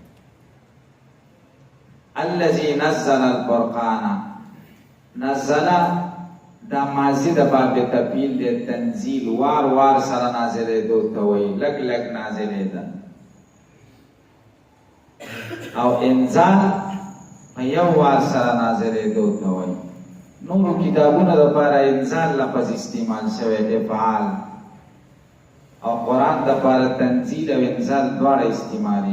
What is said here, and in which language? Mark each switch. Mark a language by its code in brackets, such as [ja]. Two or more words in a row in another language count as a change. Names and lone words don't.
[ar] الذي نزل الفرقان [ps] نزل دا ماضی دا باب تفعیل دے تنزیل وار وار سر نازل دو توئی لگ لگ نازل دا او انزال یو وار سر نازل دو توئی نورو کتابونو دپاره انزال لفظ استعمال شوی دی فعال، او قرآن دپاره تنزیل او انزال دواړه استعمالي.